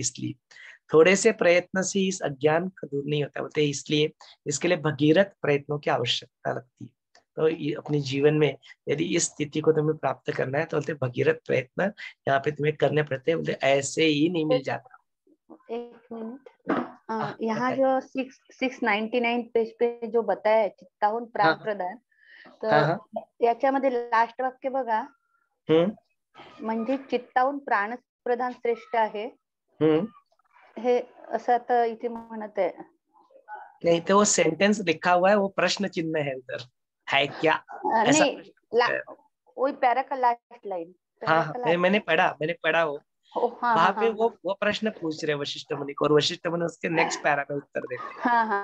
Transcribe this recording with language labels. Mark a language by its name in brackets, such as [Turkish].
[Hindi] इसलिए थोड़े से प्रयत्न से इस अज्ञान का दूर नहीं होता, बोलते इसलिए इसके लिए भगीरथ प्रयत्नों की आवश्यकता लगती है। तो अपने जीवन में यदि इस स्थिति को तुम्हें प्राप्त करना है, तो बोलते भगीरथ प्रयत्न यहाँ पे तुम्हें करने पड़ते हैं, बोलते ऐसे ही नहीं मिल जाता। एक मिनट, यहाँ जो 699 पेज पे जो बताया [Marathi] चित्ताहून प्राण प्रदान, तर याच्यामध्ये लास्ट वाक्य बघा, म्हणजे चित्ताहून प्राण प्रधान श्रेष्ठ आहे, हे असं आता इथे म्हणत आहे। [Hindi] नहीं तो वो सेंटेंस लिखा हुआ है, वो प्रश्न चिन्ह है उधर, है क्या ऐसा? नहीं, वही पैरा का लास्ट लाइन। हाँ, मैंने पढ़ा वो। वहां पे वो प्रश्न पूछ रहे वशिष्ठ मुनि को, और वशिष्ठ मुनि उसके नेक्स्ट पैरा में उत्तर देते हैं।